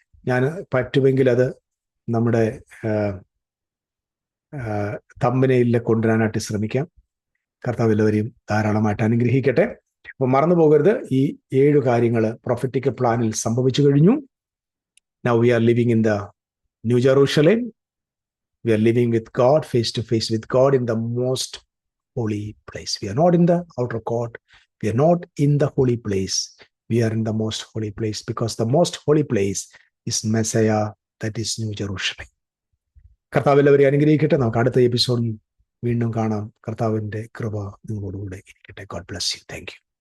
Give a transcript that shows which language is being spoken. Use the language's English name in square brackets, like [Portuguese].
[Malayalam] ഞാൻ പറ്റുമെങ്കിൽ അത് നമ്മുടെ തമ്പനയിലെ കൊണ്ടുവരാനായിട്ട് ശ്രമിക്കാം. കർത്താവ് എല്ലാവരെയും ധാരാളമായിട്ട് അനുഗ്രഹിക്കട്ടെ. അപ്പൊ മറന്നു പോകരുത്, ഈ 7 കാര്യങ്ങൾ പ്രൊഫറ്റിക് പ്ലാനിൽ സംഭവിച്ചു കഴിഞ്ഞു. [English] Now we are living in the New Jerusalem. We are living with God, face to face with God in the most holy place. We are not in the outer court. We are not in the holy place. We are in the most holy place because the most holy place is Messiah, that is New Jerusalem. [Malayalam] കർത്താവ് എല്ലാവരെയും അനുഗ്രഹിക്കട്ടെ. നമുക്ക് അടുത്ത എപ്പിസോഡിൽ വീണ്ടും കാണാം. കർത്താവിന്റെ കൃപ നിങ്ങളോടുകൂടെ ഇരിക്കട്ടെ. [English] God bless you. Thank you.